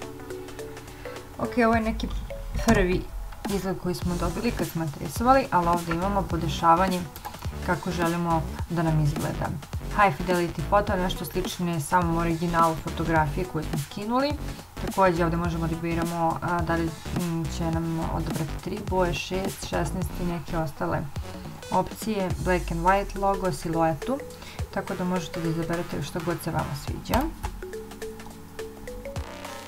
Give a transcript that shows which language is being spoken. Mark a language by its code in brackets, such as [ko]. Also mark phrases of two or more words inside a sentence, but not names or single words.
[bs] Ok, ovo je neki prvi izgled koji smo dobili kad smo tracovali, ali ovdje imamo podešavanje kako želimo da nam izgleda. [en] High Fidelity Photo, [bs] nešto slično je samom originalu fotografije koju smo skinuli. Također ovdje možemo da biramo da li će nam odabrati 3 boje, 6, 16 i neke ostale opcije. [en] Black and White logo, [bs] siluetu, tako da možete da izaberete što god se vama sviđa.